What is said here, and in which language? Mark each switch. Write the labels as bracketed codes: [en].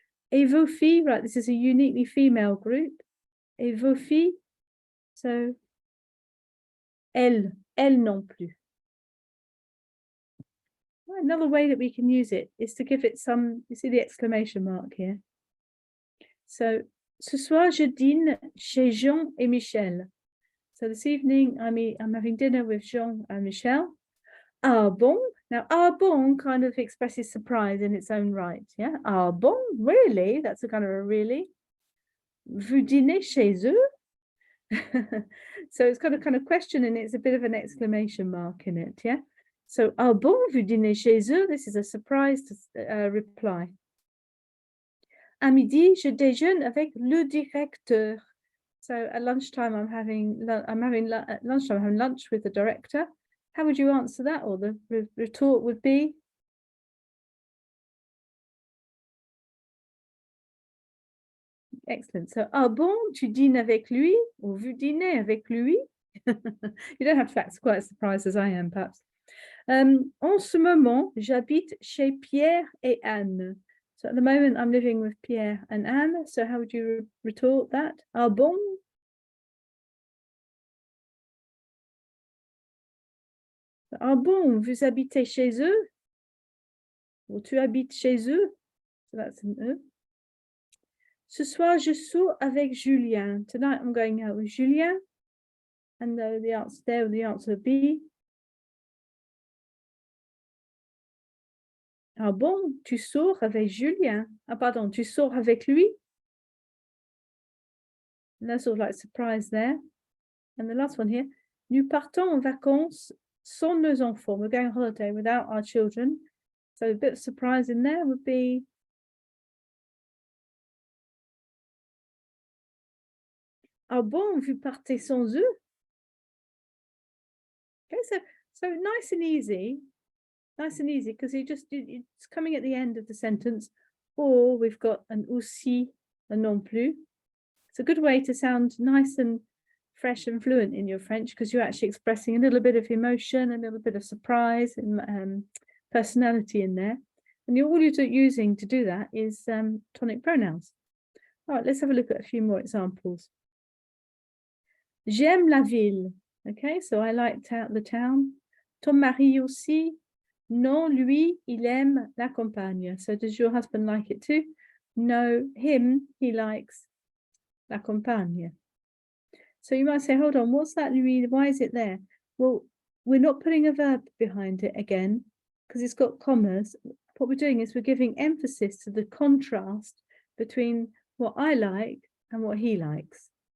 [fr] Et vos filles, [en] right, this is a uniquely female group. Et vos filles, so [fr] elles non plus. [en] Another way that we can use it is to give it some, you see the exclamation mark here. [fr] So, ce soir, je dîne chez Jean et Michel. [en] So this evening, I'm having dinner with Jean and Michel. [fr] Ah bon? [en] Now, ah bon kind of expresses surprise in its own right. Yeah. [fr] Ah bon? [en] Really? That's a kind of a really. [fr] Vous dînez chez eux? [en] So it's got a kind of question and it's a bit of an exclamation mark in it. Yeah. [fr] So, ah bon, vous dînez chez eux? [en] This is a surprised reply. [fr] À midi, je déjeune avec le directeur. [en] So at lunchtime, I'm having lunch with the director. How would you answer that? Or the retort would be? Excellent. [fr] So, ah bon, tu dînes avec lui? Or vous dînez avec lui? [en] You don't have to act quite as surprised as I am, perhaps. [fr] En ce moment, j'habite chez Pierre et Anne. [en] So at the moment, I'm living with Pierre and Anne. So how would you retort that? [fr] Ah bon? Ah bon, vous habitez chez eux? Or tu habites chez eux? [en] So that's an E. [fr] Ce soir, je sors avec Julien. [en] Tonight, I'm going out with Julien. And the answer there, the answer would be. [fr] Ah bon, tu sors avec Julien? Ah pardon, tu sors avec lui? [en] And that's sort of like surprise there. And the last one here. [fr] Nous partons en vacances sans nos enfants. [en] We're going on holiday without our children. So a bit of surprise in there would be. [fr] Ah bon, vous partez sans eux? [en] Okay, so nice and easy because it's coming at the end of the sentence, or we've got an aussi, a non plus. It's a good way to sound nice and fresh and fluent in your French because you're actually expressing a little bit of emotion, a little bit of surprise and personality in there. And all you're using to do that is tonic pronouns. All right, let's have a look at a few more examples. [fr] J'aime la ville. [en] Okay, so I like the town. [fr] Ton mari aussi? Non, lui, il aime la campagne. [en] So does your husband like it too? No, him, he likes la campagne. So you might say, hold on, what's that, lui? Why is it there? Well, we're not putting a verb behind it again because it's got commas. What we're doing is we're giving emphasis to the contrast between what I like and what he likes.